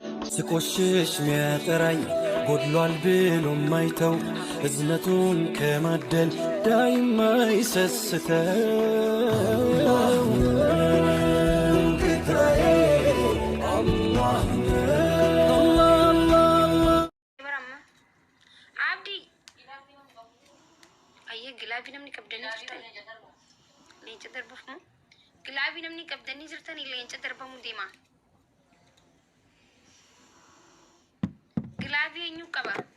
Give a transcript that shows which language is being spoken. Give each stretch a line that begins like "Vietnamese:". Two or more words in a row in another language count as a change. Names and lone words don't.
Amharic: ስቆሽሽ ሚያጠራኝ ጎድሏል ብሎ ማይተው እዝነቱን ከማደል ዳይማ ይሰስተው ጌታዬ አላህ
Oromo: Gilaabii namni qabdanii jirtan leenca darbamu. Gilaabii namni qabdanii jirtan leenca darbamu deema. Gilaabii eenyu qaba?